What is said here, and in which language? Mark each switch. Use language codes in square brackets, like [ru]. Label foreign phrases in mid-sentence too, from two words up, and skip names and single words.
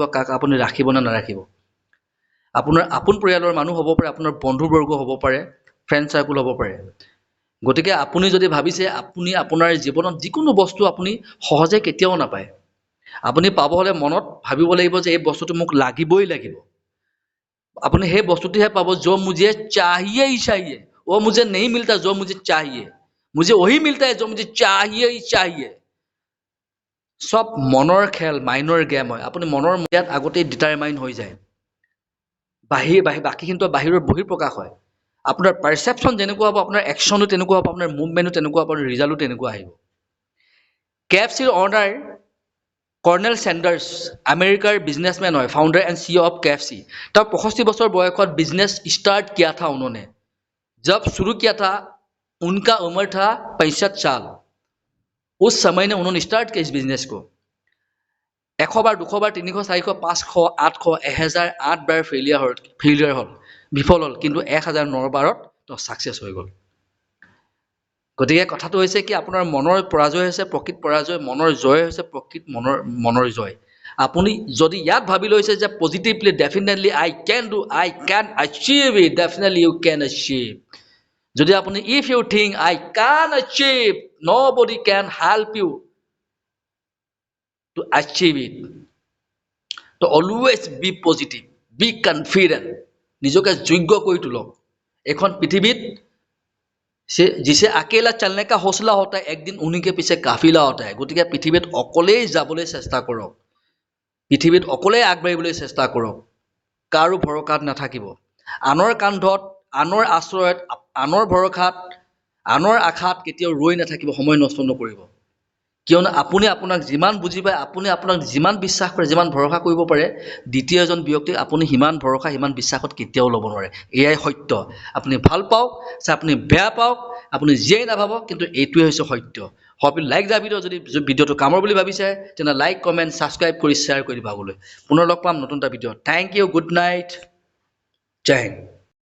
[as] কাক আপুনি ৰাখিব নে নাৰাখিব আপোনাৰ আপোন পৰিয়ালৰ মানুহ হ'ব পাৰে আপোনাৰ বন্ধুবৰ্গ হ'ব পাৰে [en] friend circle [as] হ'ব পাৰে গতিকে আপুনি যদি ভাবিছে আপুনি আপোনাৰ জীৱনত যিকোনো বস্তু আপুনি সহজে কেতিয়াও নাপায় আপুনি পাব হ'লে মনত ভাবিব লাগিব যে এই বস্তুটো মোক লাগিবই লাগিব আপুনি সেই বস্তুটোহে পাব [hi] जो मुझे चाहिए ही चाहिए वो मुझे नहीं मिलता जो मुझे चाहिए मुझे वही मिलता है जो मुझे चाहिए ही चाहिए [as] সব মনৰ খেল মাইনৰ গেম হয় আপুনি মনৰ ইয়াত আগতেই ডিটাৰমাইন হৈ যায় বাকীখিনিতো বাহিৰৰ বহিঃপ্ৰকাশ হয় আপোনাৰ পাৰচেপশ্যন যেনেকুৱা হ'ব আপোনাৰ একশ্যনো তেনেকুৱা হ'ব আপোনাৰ মুভমেণ্টো তেনেকুৱা হ'ব ৰিজাল্টো তেনেকুৱা আহিব কেএফচিৰ অনাৰ কৰ্নেল চেণ্ডাৰ্ছ আমেৰিকাৰ বিজনেছমেন হয় [en] founder and CEO of KFC [as] তেওঁ 65 বছৰ বয়সত [hi] बिजनेस स्टार्ट किया था उन्होंने जब शुरू किया था उनका उम्र था 65 साल उस समय ने उन्होंने स्टार्ट किया इस बिजनेस को [as] 100 बार 200 बार 300 400 500 800 1008 বাৰ ফেইলিয়াৰ হ'ল বিফল হ'ল কিন্তু 1009 বাৰত তো সাকসেস হৈ গ'ল গতিকে কথাটো হৈছে কি আপোনাৰ মনৰ পৰাজয় হৈছে প্ৰকৃত পৰাজয় মনৰ জয় হৈছে প্ৰকৃত মনৰ জয় আপুনি যদি ইয়াত ভাবি লৈছে যে [en] positively definitely I can achieve it definitely you can achieve [as] যদি আপুনি [en] if you think I can achieve nobody can help you to achieve it to always be positive be confident [as] নিজকে যোগ্য কৰি তোলক এখন পৃথিৱীত [hi] जिसे अकेला चलने का हौसला होता है एक दिन उन्हीं के पीछे काफिला होता है [as] গতিকে পৃথিৱীত अकलेই যাবলৈ চেষ্টা কৰক পৃথিৱীত অকলেই আগবাঢ়িবলৈ চেষ্টা কৰক কাৰো ভৰকাত নাথাকিব আনৰ কান্ধত আনৰ আশ্ৰয়ত আনৰ ভৰকাত আনৰ আশাত কেতিয়াও ৰৈ নাথাকিব সময় নষ্ট নকৰিব কিয়নো আপুনি আপোনাক যিমান বুজি পায়, আপুনি আপোনাক যিমান বিশ্বাস কৰে, যিমান ভৰসা কৰিব পাৰে, দ্বিতীয় এজন ব্যক্তিক আপুনি সিমান ভৰসা, সিমান বিশ্বাসত কেতিয়াও ল'ব নোৱাৰে। এয়াই সত্য। আপুনি ভাল পাওক, আপুনি বেয়া পাওক, আপুনি যিয়েই নাভাবক, কিন্তু এইটোৱে হৈছে সত্য। [en] hope you like the video। [as] যদি ভিডিঅ'টো কামৰ বুলি ভাবিছে তেনে লাইক, কমেণ্ট, ছাবস্ক্ৰাইব কৰি শ্বেয়াৰ কৰি দিব আগলৈ। পুনৰ লগ পাম নতুন এটা ভিডিঅ'। [en] thank you, good night, [hi] जय हिन्द।